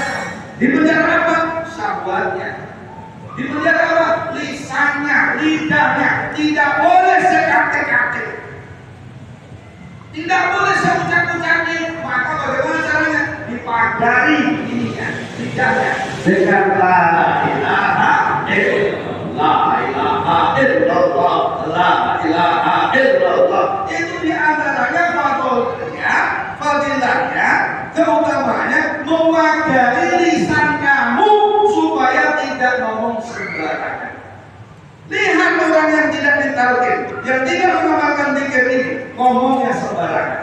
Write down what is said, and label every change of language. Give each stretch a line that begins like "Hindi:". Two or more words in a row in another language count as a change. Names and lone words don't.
Indonesian: Di penjara apa? Syahwatnya. Di penjara apa? Lisannya, lidahnya tidak boleh sekate-kate, tidak boleh seucap-ucapnya. Maka bagaimana caranya? Dipagari ininya, lidahnya dengan
Arabic: لا إله إلا الله، لا إله إلا الله، لا إله إلا الله.
Indonesian: Itu diantaranya fadilahnya, keutamanya mewakili lisan kamu supaya tidak ngomong sembarangan. Lihat orang yang tidak ditalqin, yang tidak mengamalkan zikir ini, ngomongnya sembarangan.